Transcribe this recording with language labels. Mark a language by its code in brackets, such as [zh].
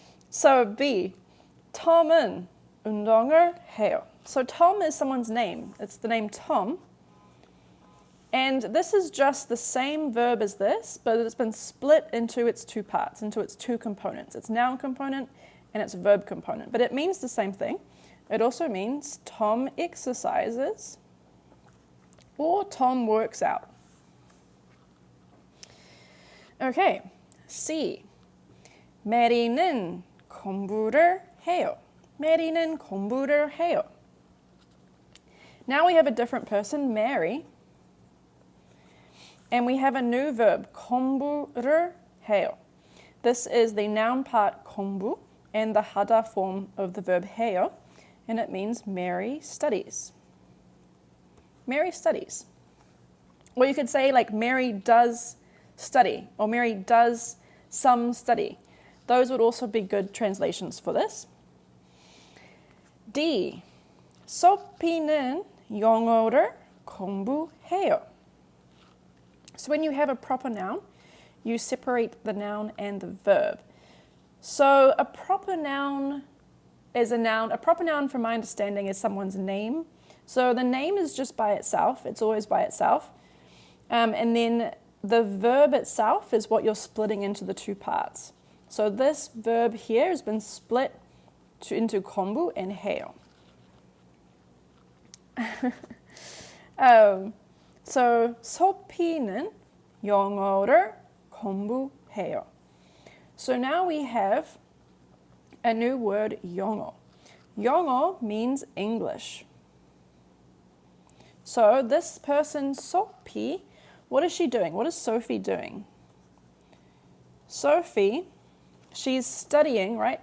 [en] So B, [ko] 톰은 운동을 해요. [en] So Tom is someone's name. It's the name Tom. And this is just the same verb as this, but it's been split into its two parts, into its two components. Its noun component and its verb component. But it means the same thing. It also means Tom exercises or Tom works out. Okay, C. [ko] 메리는 공부를 해요. 메리는 공부를 해요. [en] Now we have a different person, Mary. And we have a new verb, [ko] 공부를 해요. [en] This is the noun part 공부 and the 하다 form of the verb 해요. And it means Mary studies. Mary studies. Or you could say like Mary does study or Mary does some study. Those would also be good translations for this. D. [ko] 소피는 영어를 공부해요. [en] So when you have a proper noun, you separate the noun and the verb. So a proper noun is a noun. A proper noun, from my understanding, is someone's name. So the name is just by itself. It's always by itself. And then the verb itself is what you're splitting into the two parts. So this verb here has been split into 공부 and 해요. So [ko] 소피는 영어를 공부해요. [en] So now we have a new word, 영어. 영어 means English. So this person, 소피, what is she doing? What is Sophie doing? Sophie, she's studying, right?